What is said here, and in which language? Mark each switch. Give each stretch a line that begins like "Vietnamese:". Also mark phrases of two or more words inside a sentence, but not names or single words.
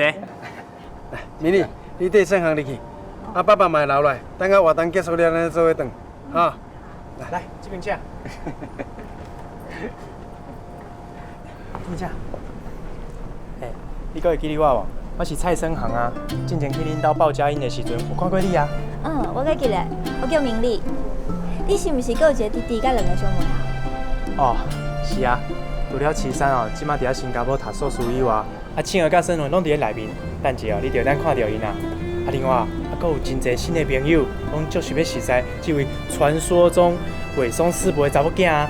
Min Nan Chinese: 来，明丽，你缀圣行入去，啊，爸爸嘛会留来，等下活动结束了，咱做伙转，哈。来，这边请。你请。哎，你佫会记得我无？我是蔡生行啊，之前去恁兜报佳音的时阵，有看过你啊。我该记得，我叫明丽。你是毋是佫有一个弟弟甲2个兄妹啊？哦，是啊， 除了岐山哦，即马伫咧新加坡读硕士以外，庆儿甲沈文拢伫咧内面，等者哦，你着咱看到因啊。另外，阁有真侪新的朋友，拢足想要认识这位传说中伟松师伯的查某囝啊。